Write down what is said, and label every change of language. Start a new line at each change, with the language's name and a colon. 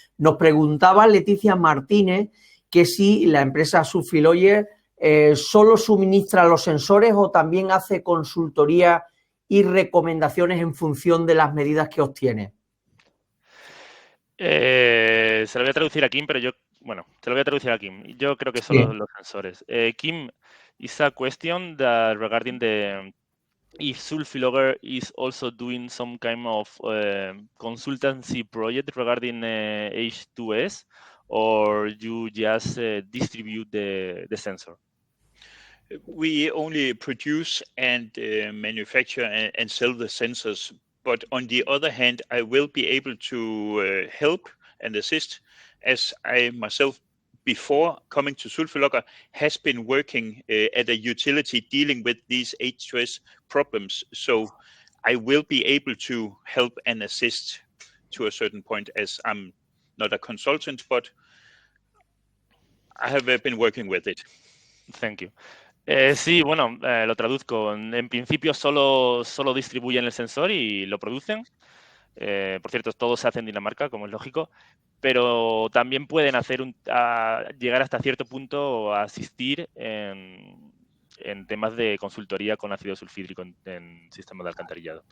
Spanish: Nos preguntaba Leticia Martínez que si la empresa Sulfiloyer solo suministra los sensores o también hace consultoría y recomendaciones en función de las medidas que obtiene. Se lo voy a traducir a Kim, pero te lo voy a traducir a Kim. Yo creo que son los sensores.
English: Kim, is a question that regarding if Sulfiloger is also doing some kind of consultancy project regarding H2S, or you just distribute the sensor? We only produce and manufacture and sell the sensors. But on the other hand, I will be able to help and assist as I myself before coming to Sulfilogger has been working at a utility dealing with these H2S problems. So I will be able to help and assist to a certain point, as I'm not a consultant, but I have been working with it. Thank you.
Spanish: Sí, bueno, lo traduzco. En principio solo distribuyen el sensor y lo producen. Por cierto, todo se hace en Dinamarca, como es lógico, pero también pueden llegar hasta cierto punto a asistir en temas de consultoría con ácido sulfídrico en sistemas de alcantarillado.